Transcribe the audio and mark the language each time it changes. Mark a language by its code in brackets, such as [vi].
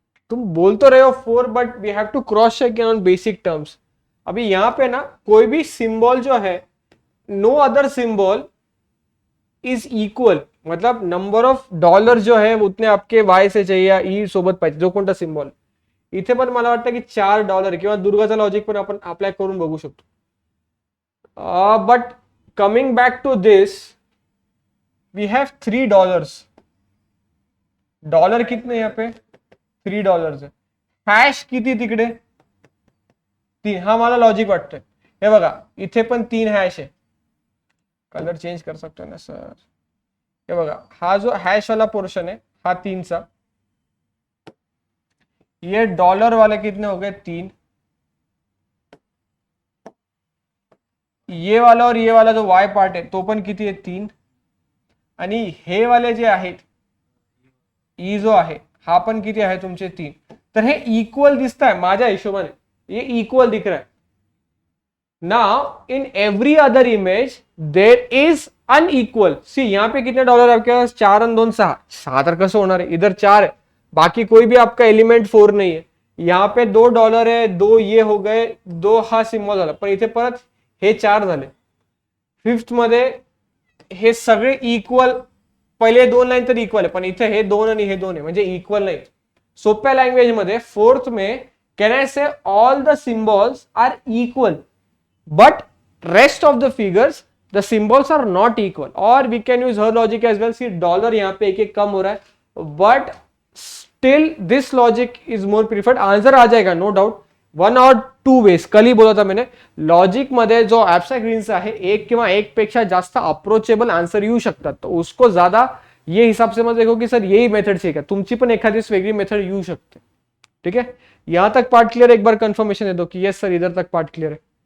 [hi] तुम बोल तो रहे हो [en] 4, but we have to cross check on basic terms. [hi] अभी यहाँ पे ना कोई भी सिंबल जो है, [en] No other symbol is equal. [hi] मतलब नंबर ऑफ डॉलर जो है उतने आपके वाय से चाहिए [mr] या ई सोबत पाहिजे, [hi] जो कोणता सिंबल. [mr] इथे पण मला वाटतं की $4 किंवा दुर्गाचा लॉजिक पण आपण अप्लाय करून बघू शकतो. [en] But coming back to this, we have $3. [hi] Dollar कितने यहाँ पे $3 है. [mr] हॅश किती तिकडे 3. हा मला लॉजिक वाटतंय. हे बघा इथे पण 3 हॅश आहे. [hi] कलर चेंज कर सकते ना सर. [mr] हे बघा हा जो हॅश वाला पोर्शन है हा 3चा. [hi] ये डॉलर वाले कितने हो गए 3. ये वाला और ये वाला [mr] जो वाय पार्ट आहे तो पण किती आहे 3. आणि हे वाले जे आहेत ई जो आहे हा पण किती आहे तुमचे 3. तर हे इक्वल दिसत आहे माझ्या हिशोबाने. [hi] ये इक्वल दिख रहा है. [en] Now in every other image there is unequal. [hi] सी यहाँ पे कितने डॉलर आपके पास 4 आणि 2 6. [mr] 6 तर कसं होणार आहे. [hi] इधर 4 है, बाकी कोई भी आपका एलिमेंट 4 नहीं है. यहाँ पे $2 है, 2 ये हो गए, [mr] 2 हा सिम्बॉल झाला. पण इथे परत हे 4 झाले. फिफ्थ मध्ये हे सगळे इक्वल. पहिले 2 लाईन तर इक्वल आहे, पण इथे हे 2 आणि हे 2 आहे म्हणजे इक्वल नाही. सोप्या लँग्वेज मध्ये [en] Fourth में can I say all the symbols are equal, but rest of the figures the symbols are not equal. और we can use her logic as well. see [hi] dollar यहाँ पे एक एक कम हो रहा है, [en] but still this logic is more preferred. [hi] Answer आ जाएगा no doubt. 1 और 2 वेज. [mr] कल ही बोला था मैंने, लॉजिक मध्ये जो ऍबस्ट्रॅक्ट रीजन्स आहे एक किंवा एक पेक्षा जास्त अप्रोचेबल आन्सर येऊ शकतात. [hi] तो उसको ज्यादा ये हिसाब से मत देखो की सर यही मेथड से. [mr] तुमची पण एखादी वेगळी मेथड येऊ शकते. [hi] ठीक है, यहां तक पार्ट क्लियर. एक बार कंफर्मेशन दे दो कि [en] yes sir [hi] इधर तक पार्ट क्लियर है.